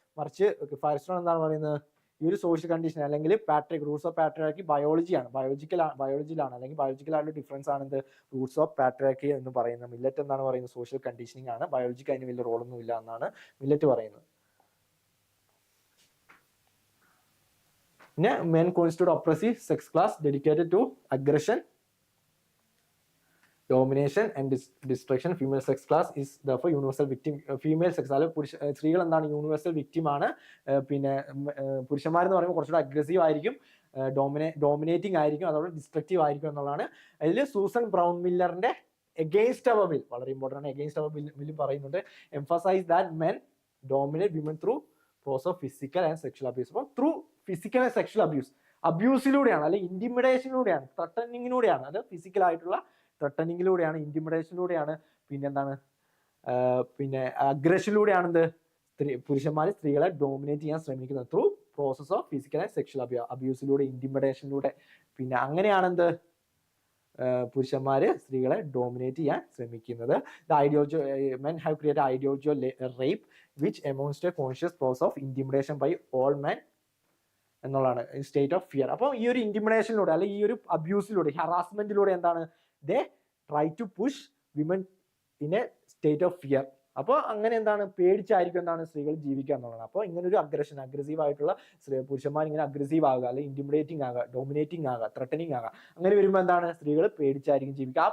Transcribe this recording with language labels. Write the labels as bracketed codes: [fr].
[ml] മറിച്ച് ഫയർസ്റ്റോൺ എന്താണ് പറയുന്നത്, ഈ ഒരു സോഷ്യൽ കണ്ടീഷൻ അല്ലെങ്കിൽ റൂട്ട്സ് ഓഫ് പാട്രിയാർക്കി ബയോളജിയിലാണ്, അല്ലെങ്കിൽ ബയോളജിക്കൽ ആയിട്ടുള്ള ഡിഫറൻസ് ആണ് എന്ത് റൂട്ട്സ് ഓഫ് പാട്രിയാർക്കി എന്ന് പറയുന്നത്. മില്ലറ്റ് എന്താണ് പറയുന്നത്, സോഷ്യൽ കണ്ടീഷനിങ് ആണ്, ബയോളജിക്ക് അതിന് വലിയ റോളൊന്നും ഇല്ല എന്നാണ് മില്ലറ്റ് പറയുന്നത്. [en] പിന്നെ men constitute oppressive sex class dedicated to aggression, domination and destruction. Female sex class is therefore universal victim. [ml] Female sex, സ്ത്രീകൾ എന്താണ് യൂണിവേഴ്സൽ വിക്ടിം ആണ്. പിന്നെ പുരുഷന്മാരെന്ന് പറയുമ്പോൾ കുറച്ചുകൂടെ അഗ്രസീവ് ആയിരിക്കും, ഡോമിനേറ്റിംഗ് ആയിരിക്കും, അതോടെ ഡിസ്ട്രക്റ്റീവ് ആയിരിക്കും എന്നുള്ളതാണ്. അതിൽ Susan brown മില്ലറിന്റെ against our will, വളരെ ഇമ്പോർട്ടൻ്റ് ആണ്, എഗെയിൻസ്റ്റ് അവർ വിൽ പറയുന്നുണ്ട്, emphasise that [en] men dominate women through process of physical and sexual abuse. [ml] അപ്പോൾ ത്രൂ ഫിസിക്കൽ ആൻഡ് സെക്ഷൽ അബ്യൂസിലൂടെയാണ്, അല്ലെങ്കിൽ ഇന്റിമിഡേഷനിലൂടെയാണ്, ത്രട്ടനിങ്ങിലൂടെയാണ്, അത് ഫിസിക്കൽ ആയിട്ടുള്ള ത്രട്ടനിങ്ങിലൂടെയാണ്, ഇന്റിമിഡേഷനിലൂടെയാണ്, പിന്നെന്താണ് പിന്നെ അഗ്രഷനിലൂടെയാണ് പുരുഷന്മാർ സ്ത്രീകളെ ഡോമിനേറ്റ് ചെയ്യാൻ ശ്രമിക്കുന്നത്. Through process of physical and sexual അബ്യൂസിലൂടെ, ഇന്റിമിഡേഷനിലൂടെ, പിന്നെ അങ്ങനെയാണ് പുരുഷന്മാര് സ്ത്രീകളെ ഡോമിനേറ്റ് ചെയ്യാൻ ശ്രമിക്കുന്നത്. [en] Men have created ideology of rape which amounts to a conscious process of intimidation by all men എന്നുള്ളതാണ്, state of fear. [ml] അപ്പോൾ ഈ ഒരു ഇന്റിമിഡേഷനിലൂടെ, അല്ലെങ്കിൽ ഈ ഒരു അബ്യൂസിലൂടെ, ഹറാസ്മെന്റിലൂടെ എന്താണ്, [en] They try to push women in a state of fear. [ml] അപ്പോൾ അങ്ങനെ എന്താണ്, പേടിച്ചായിരിക്കും എന്താണ് സ്ത്രീകൾ ജീവിക്കുക എന്നുള്ളതാണ്. അപ്പോൾ ഇങ്ങനെ ഒരു അഗ്രസീവ് ആയിട്ടുള്ള പുരുഷന്മാർ ഇങ്ങനെ അഗ്രസീവ് ആകുക, അല്ലെങ്കിൽ ഇന്റിമിഡേറ്റിംഗ് ആകുക, ഡോമിനേറ്റിംഗ് ആകുക, ത്രട്ടനിങ് ആകുക, അങ്ങനെ വരുമ്പോൾ എന്താണ് സ്ത്രീകൾ പേടിച്ചായിരിക്കും ജീവിക്കുക.